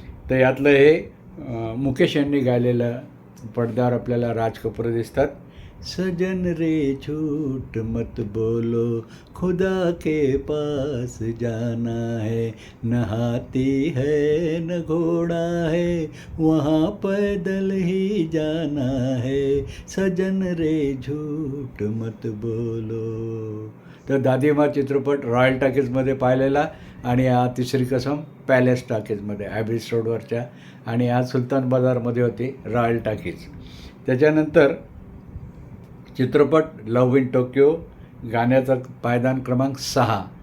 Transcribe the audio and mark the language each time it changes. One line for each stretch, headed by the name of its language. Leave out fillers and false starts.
Marathi: तर यातलं हे मुकेश यांनी गायलेलं. पडद्यावर आपल्याला राज कपूर दिसतात.
Hindi: सजन रे झूठ मत बोलो, खुदा के पास जाना है, न हाथी है न घोड़ा है, वहाँ पैदल ही जाना है, सजन रे झूठ मत बोलो.
Marathi: तर दादीमा चित्रपट रॉयल टॉकीजमध्ये पाहिलेला. आणि हा तिसरी कसम पॅलेस टॉकीजमध्ये ॲबिट्स रोडवरच्या. आणि हा सुलतान बाजारमध्ये होती रॉयल टॉकीज. त्याच्यानंतर चित्रपट लव्ह इन टोकियो, गाण्याचा पायदान क्रमांक 6.